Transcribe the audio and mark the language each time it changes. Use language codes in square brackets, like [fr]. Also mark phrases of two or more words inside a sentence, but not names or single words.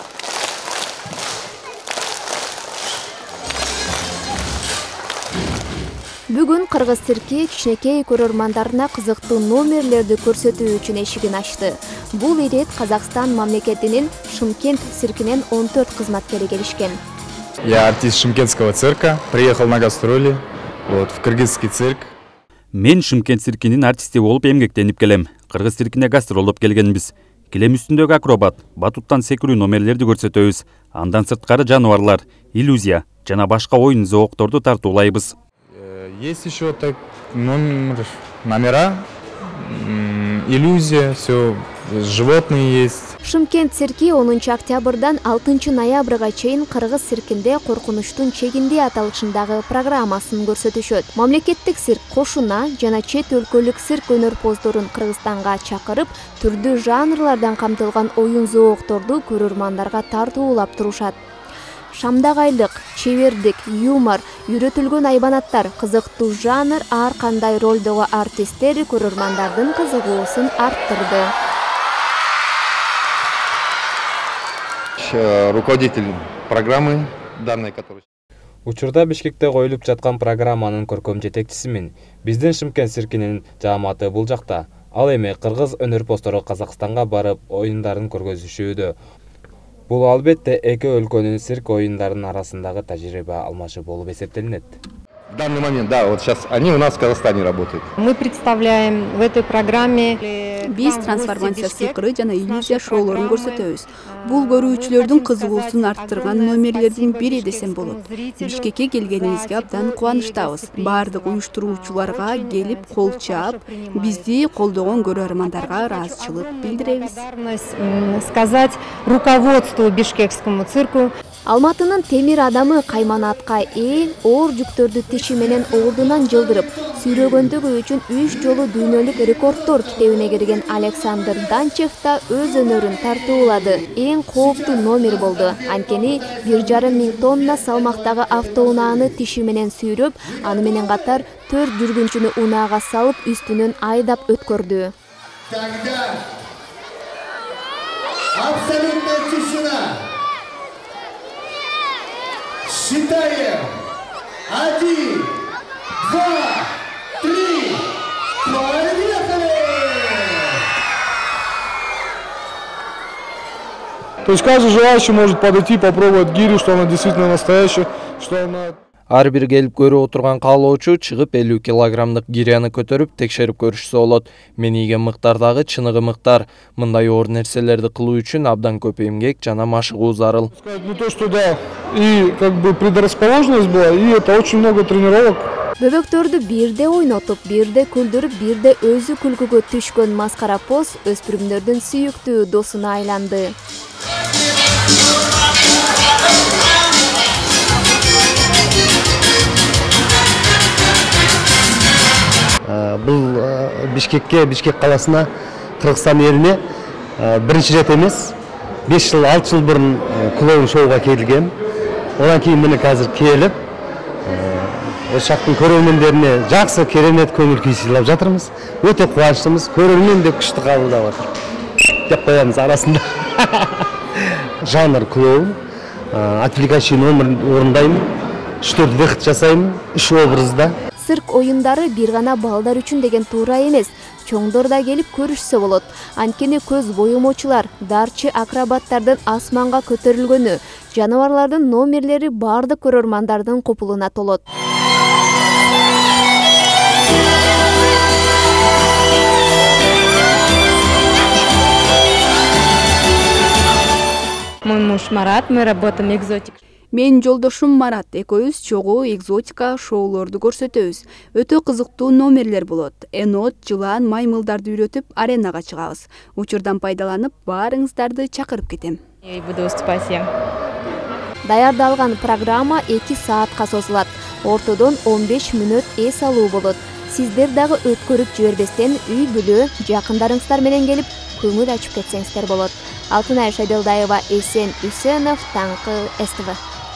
[ky] Бүгүн Кыргыз цирки кичинекей көрөрмандарына кызыктуу номерлерди көрсөтүү үчүн эшигин ачты. Бул ирет Казакстан мамлекетинин Шымкент циркинен 14 кызматкери келишкен. [ru] Я артист Шымкентского цирка, приехал на гастроли в кыргызский цирк. [ky] Мен Шымкент циркинин артисти болуп эмгектенип келем. Кыргыз циркине гастролдоп келгенбиз. Килем үстүндөгү акробат, батуттан секирүү номерлерди көрсөтөбүз. Андан сырткары жаныбарлар, иллюзия жана башка оюн зоокторду тартуулайбыз. [ru] Есть еще так номера, иллюзия, все, животные есть. [ky] Шымкент цирки 10 октябрдан 6 ноябрга чейин Кыргыз циркинде коркунучтун чегинде аталышындагы программасын көрсөтүшөт. Мамлекеттик цирк кошуна жана чет өлкөлүк цирк өнөрпоздорун Кыргызстанга чакырып, түрдүү жанрлардан камтылган оюн зоокторду көрөрмандарга тартуулап турушат. Шамдагайлык, чебердик, юмор, үйрөтүлгөн айбанаттар, кызыктуу жанр, ар кандай ролдогу артисттер көрөрмандардын кызыгуусун арттырды. [ru] Руководитель программы данной, который... [ky] Учурда Бишкекте коюлуп жаткан программанын көркөм жетекчисимин. Биздин Шымкент циркинин жааматы бул жакта. Ал эми кыргыз өнөрпоздору Казакстанга барып оюндарын көргөзүшүүдө. Бул албетте эки өлкөнүн цирк оюндарынын арасындагы тажрыйба алмашуу болуп эсептелинет. [ru] В данный момент, да, вот сейчас они у нас в Казахстане работают. Мы представляем в этой программе... [ky] Биз трансформация сыйкыры жана иллюзия шоулорун көрсөтөбүз. Бул көрүүчүлөрдүн кызыгуусун арттырган номерлердин бири десем болот. Бишкекке келгениңизге абдан кубанычтабыз. Бардык уюштуруучуларга келип кол чаап, бизди колдогон көрөрмандарга ыраазычылык билдиребиз. [ru] Сказать руководству Бишкекскому цирку. [ky] Алматынын темир адамы кайманатка оор жүктөрдү тиши менен ордунан жылдырып, сүйрөгөндүгү үчүн 3 жолу дүйнөлүк рекордтор китебине кирген Александр Данчев да өз өнөрүн тартуулады. Эң кооптуу номер болду. Анткени 1,5 миң тонна салмактагы автоунааны тиши менен сүйрөп, аны менен катар 4 жүргүнчүнү унаага салып, үстүнөн айдап өткөрдү. [ru] Абсолютно тишина. Считаем. 1, 2, 3. Поехали! То есть каждый желающий может подойти, попробовать гирю, что она действительно настоящая, что она... [ky] Ар бир келип көрүп отурган каалоочу чыгып 50 килограммдык гиряны көтөрүп текшерип көрүшсө болот. Мен ийген мыктардагы чыныгы мыктар. Мындай оор нерселерди кылуу үчүн абдан көп эмгек жана машыгуу зарыл. [ru] Ну то, что да, и как бы предрасположенность была, и это очень много тренировок. [ky] Бөбөктөрдү бирде ойнотуп, бирде күлдүрүп, бирде өзү күлкүгө түшкөн маскара поз өспүрүмдөрдүн сүйүктүү досуна айланды. [kk] Бұл Бишкек қаласына, Кыргызстан еліне бірінші рет емес, 5 жыл, 6 жыл бұрын клоун шоуға келген. Одан кейін міне қазір келіп, осы жақтың көрермендеріне жақсы керемет көңіл күй сыйлап жатырмыз. Өте қуаныштымыз, көрермен де күшті қабылдап жатыр. Деп қоямыз арасында. Жанр клоун, [ru] отвлекающий номер [kk] орындаймын, 3-4 выход жасаймын, 3 образда. [ky] Цирк оюндары бир гана балдар үчүн деген туура эмес. чоңдор да келип көрүшсө болот. Анткени көз боюмочулар, дарчы акробаттардын асманга көтөрүлгөнү, жаныбарлардын номерлери бардык көрөрмандардын копулуна толот. [ru] Мой муж Марат, мы работаем экзотик. [ky] Мен жолдошум Марат экөөбүз чогуу экзотика шоулорду көрсөтөбүз. Өтө кызыктуу номерлер болот. Энот, жылан, маймылдарды үйрөтүп аренага чыгабыз. Учурдан пайдаланып, баарыңыздарды чакырып кетем. [ru] Я буду выступать всем. [ky] Даярдалган программа 2 саатка созулат. Ортодон 15 мүнөт эс алуу болот. Сиздер дагы өткөрүп жибербестен үй бүлө, жакындарыңыздар менен келип көңүл ачып кетсеңиздер болот. Алтынай Шайдылдаева, Эсен Үсенов, Таңкы СТВ.